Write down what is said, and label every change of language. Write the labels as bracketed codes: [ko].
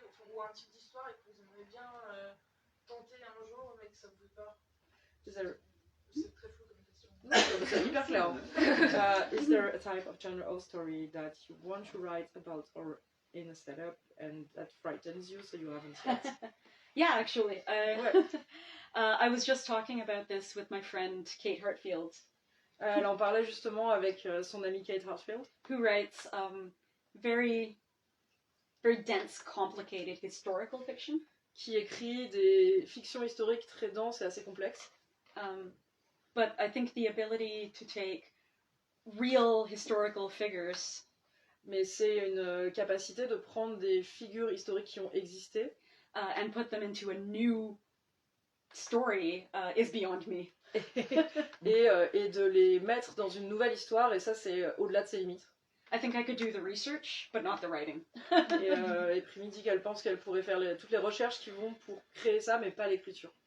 [fr] ou un type d'histoire et que vous aimeriez bien tenter un jour mais que ça vous fait peur? C'est très flou comme question. C'est hyper clair. [en] Is there a type of genre or story that you want to write about or in a setup and that frightens you so you haven't yet? Yeah, actually. I was just talking about this with my friend Kate Hartfield. [fr] Elle en parlait justement avec son amie Kate Hartfield. [en] Who writes very, very dense, complicated historical fiction. [fr] Qui écrit des fictions historiques très denses et assez complexes. [en] But I think the ability to take real historical figures. [fr] Mais c'est une capacité de prendre des figures historiques qui ont existé. [en] And put them into a new story is beyond me. [fr] et de les mettre dans une nouvelle histoire, et ça c'est au-delà de ses limites. [en] I think I could do the research, but not the writing. [fr] et Primi dit qu'elle pense qu'elle pourrait faire toutes les recherches qui vont pour créer ça, mais pas l'écriture.